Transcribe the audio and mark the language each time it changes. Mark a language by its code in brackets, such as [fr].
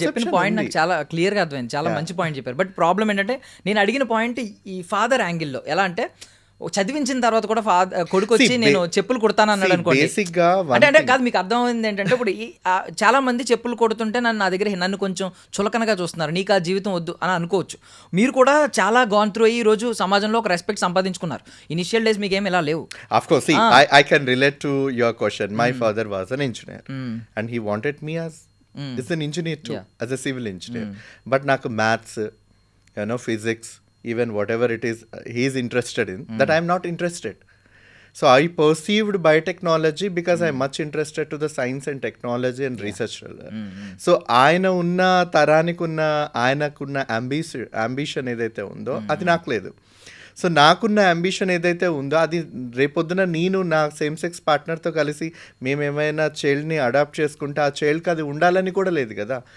[te] చెప్పిన పాయింట్ నాకు చాలా క్లియర్గా అర్థమైంది, చాలా మంచి పాయింట్ చెప్పారు. బట్ ప్రాబ్లం ఏంటంటే నేను అడిగిన పాయింట్ ఈ ఫాదర్ యాంగిల్లో ఎలా అంటే చదివించిన తర్వాత కూడా కొడుకు వచ్చి నేను చెప్పులు కుడతాను అన్నాడు అనుకోండి. అంటే కాదు, మీకు అర్థమైంది ఏంటంటే ఇప్పుడు చాలా మంది చెప్పులు కొడుతుంటే నా దగ్గర నన్ను కొంచెం చులకనగా చూస్తున్నారు, నీకు ఆ జీవితం వద్దు అని అనుకోవచ్చు. మీరు కూడా చాలా గాన్ త్రూ ఈ రోజు సమాజంలో ఒక రెస్పెక్ట్ సంపాదించుకున్నారు. ఇనిషియల్ డేస్ మీకు ఏమి ఇలా లేవు. [en] Of course, see, I can relate to your question. My father was an engineer and he wanted me as an engineer too, as a civil engineer. But నాకు maths, you know, physics, even whatever it is he is interested in, that I am not interested. So I perceived biotechnology because I am much interested to the science and technology and research. [te] So ఆయన ఉన్న తరానికి ఉన్న ఆయనకున్న ambition ఏదైతే ఉందో అది నాకు లేదు. సో నాకున్న అంబిషన్ ఏదైతే ఉందో అది రేపొద్దున నేను నా సేమ్ సెక్స్ పార్ట్నర్తో కలిసి మేము ఏమైనా చైల్డ్ని అడాప్ట్ చేసుకుంటే ఆ చైల్డ్కి అది ఉండాలని కూడా లేదు కదా.